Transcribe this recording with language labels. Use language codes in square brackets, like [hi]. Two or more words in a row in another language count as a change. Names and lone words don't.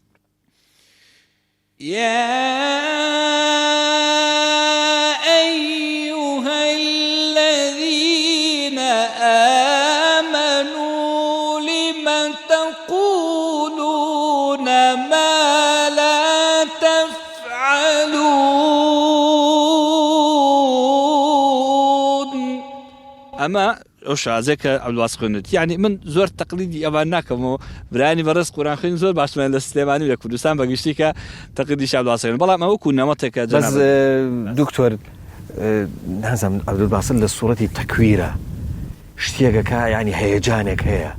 [ar] يا أيها الذين آمنوا لم تقولون ما لا تفعلون [ckb] أما شازێک عەبدولباسط خوێندێت یعنی من زۆر تەقلیدی ئەوان ناکەمەوە برانی بەڕێز قورئان خوێن زۆر باشمان لە سلێمانی لە کوردستان بەگشتی کە تەقلیدی عەبدولباسط خوێن بەڵام ئەوە کو نەمەتێکە بەس دکتۆر نازانم عەبدولباسط لە سوورەتی تەکویرە شتێکەکە ینی هەیەجانێک هەیە